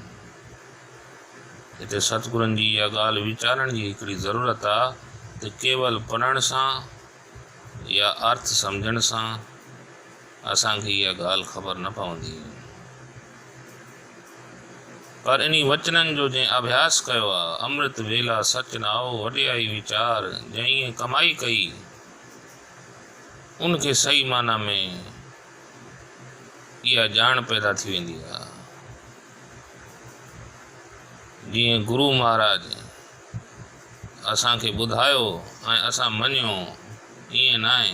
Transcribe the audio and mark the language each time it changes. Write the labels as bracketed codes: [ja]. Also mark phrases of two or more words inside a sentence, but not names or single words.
[sd] हिते सतगुरनि जी इहा ॻाल्हि वीचारण जी हिकिड़ी ज़रूरत आहे त केवल पढ़ण सां या अर्थ सम्झण सां असांखे इहा ॻाल्हि ख़बर न पवंदी। पर इन्ही वचननि जो जंहिं अभ्यास कयो आहे, [pa] ਅੰਮ੍ਰਿਤ ਵੇਲਾ ਸਚੁ ਨਾਉ ਵਡਿਆਈ ਵੀਚਾਰੁ, [sd] जंहिं कमाई कई उनखे सही माना में इहा ॼाण पैदा थी वेंदी आहे। जीअं गुरु महाराज असांखे ॿुधायो ऐं असां मञियो, ईअं न आहे।